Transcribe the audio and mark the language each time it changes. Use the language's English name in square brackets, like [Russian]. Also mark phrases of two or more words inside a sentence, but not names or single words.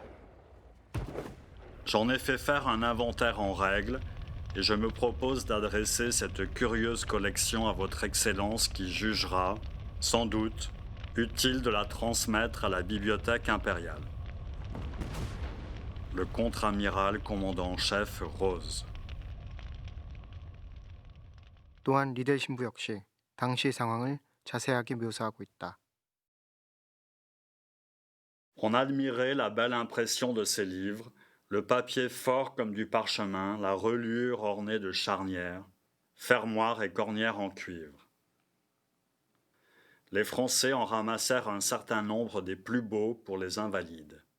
[French] J'en ai fait faire un inventaire en règle et je me propose d'adresser cette curieuse collection à votre Excellence qui jugera, sans doute, utile de la transmettre à la Bibliothèque impériale. Le contre-amiral commandant-chef Rose. [Korean] 또한 리델 신부 역시 당시 상황을 자세하게 묘사하고 있다. [French] On admirait la belle impression de ces livres, le papier fort comme du parchemin, la reliure ornée de charnières, fermoirs et cornières en cuivre. Les Français en ramassèrent un certain nombre des plus beaux pour les invalides.